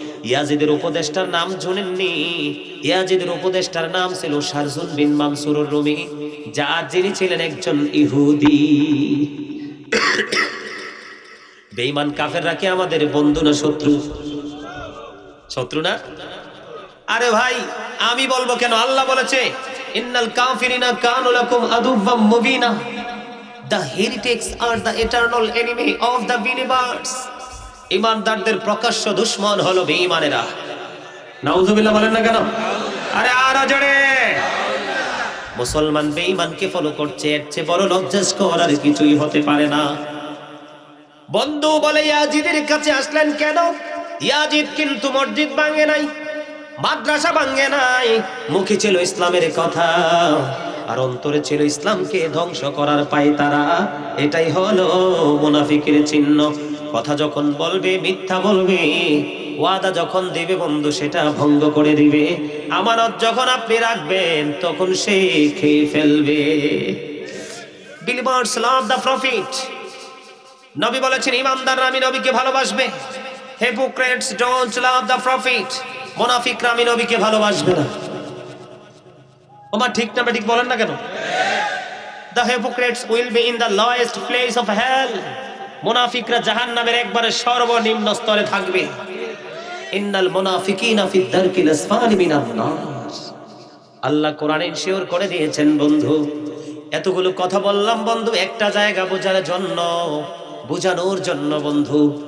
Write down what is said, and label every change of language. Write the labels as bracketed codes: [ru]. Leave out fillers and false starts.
[bn] ইয়াজিদের উপদেষ্টার নাম শুনেননি? ইয়াজিদের উপদেষ্টার নাম ছিল শারজুল বিন মানসুরুর রুমি, যিনি ছিলেন একজন ইহুদি। বেঈমান কাফেররা কি আমাদের বন্ধু না শত্রু? শত্রু না? আরে ভাই আমি বলবো কেন? আল্লাহ বলেছে [ar] ইন্নাল কাফিরিনা কানু লাকুম আদুওয়াম মুবিনা। [en] The heretics are the eternal enemy of the believers. [bn] ইমানদারদের প্রকাশ্য দুশমন হলো বেঈমানেরা। নাউজুবিল্লাহ বলেন না কেন? আরে আর জোরে। মুসলমান বেঈমানকে ফলো করছে, এর চেয়ে বড় লজ্জাস্কর আর কিছুই হতে পারে না। বন্ধু বলে ইয়াজিদের কাছে আসলেন কেন? ইয়াজিদ কিন্তু মসজিদ ভাঙে নাই, মাদ্রাসা ভাঙে নাই, মুখে ছিল ইসলামের কথা আর অন্তরে ছিল ইসলামকে ধ্বংস করার পায়তারা। এটাই হলো মুনাফিকের চিহ্ন। কথা যখন বলবে মিথ্যা বলবে, ওয়াদা যখন দিবে বন্ধু সেটা ভঙ্গ করে দিবে, আমানত যখন আপনি রাখবেন তখন সে খেয়ে ফেলবে। [en] Believers love the prophet. [bn] নবী বলেছেন ইমানদাররা আমি নবীকে ভালোবাসবে। [en] Hypocrites don't love the prophet. [bn] মুনাফিকরা আমি নবীকে ভালোবাসবে না। ওমা ঠিক না ঠিক বলেন না কেন? [en] The hypocrites will be in the lowest place of hell. [bn] মুনাফিকরা জাহান্নামের একবারে সর্বনিম্ন স্তরে থাকবে। [ar] ইন্নাল মুনাফিকিনা ফি দারকিল আসফালি মিনান নার। [bn] আল্লাহ কোরআনে ইনশিওর করে দিয়েছেন বন্ধু। এতগুলো কথা বললাম বন্ধু একটা জায়গা বোঝার জন্য, বুঝানোর জন্য বন্ধু।